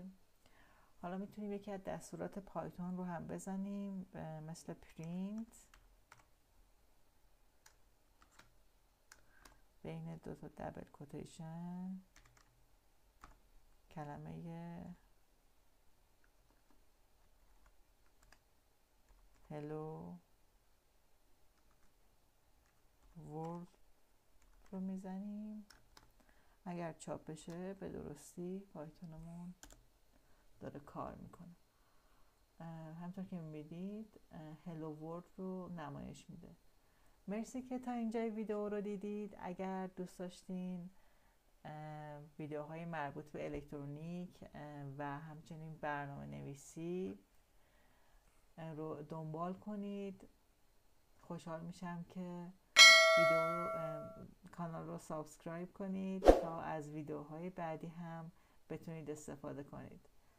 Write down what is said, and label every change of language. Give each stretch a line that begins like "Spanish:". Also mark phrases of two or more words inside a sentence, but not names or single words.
Persian: حالا میتونیم یکی از دستورات پایتون رو هم بزنیم مثل پرینت بین دو تا
English: double quotation
Persian: کلمه
English: hello world
Persian: رو میزنیم. اگر چاپ بشه به درستی پایتونمون داره کار میکنه. همطور که میبینید
English: hello world
Persian: رو نمایش میده. مرسی که تا اینجای ویدیو رو دیدید. اگر دوست داشتین ویدیوهای مربوط به الکترونیک و همچنین برنامه نویسی رو دنبال کنید، خوشحال میشم که کانال رو سابسکرایب کنید تا از ویدیوهای بعدی هم بتونید استفاده کنید.